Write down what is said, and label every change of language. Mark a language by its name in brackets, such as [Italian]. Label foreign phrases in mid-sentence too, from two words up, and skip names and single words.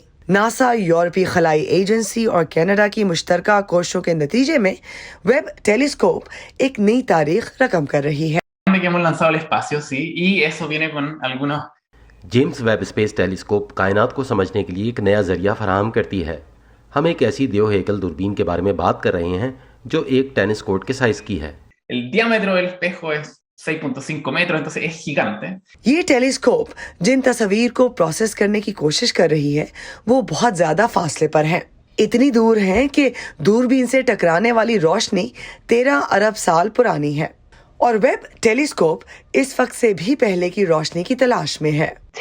[Urdu] ناسا، یوروپی خلائی ایجنسی اور کینیڈا کی مشترکہ کوششوں کے نتیجے میں ویب ٹیلی سکوپ ایک نئی تاریخ رقم کر رہی ہے. جیمز ویب سپیس ٹیلی سکوپ کائنات کو سمجھنے کے لیے ایک نیا ذریعہ فراہم کرتی ہے. ہم ایک ایسی دیو ہیکل دوربین کے بارے میں بات کر رہے ہیں جو ایک [English] tennis court [Urdu] کے سائز کی ہے. [Spanish] El diámetro del espejo es 6.5 metros, entonces es gigante. [Urdu] یہ ٹیلی سکوپ جن تصویر کو پروسیس کرنے کی کوشش کر رہی ہے وہ بہت زیادہ فاصلے پر ہے. اتنی دور ہے کہ دوربین سے ٹکرانے والی روشنی 13 ارب سال پرانی ہے اور ویب ٹیلی سکوپ اس وقت سے بھی پہلے کی روشنی کی تلاش میں ہے.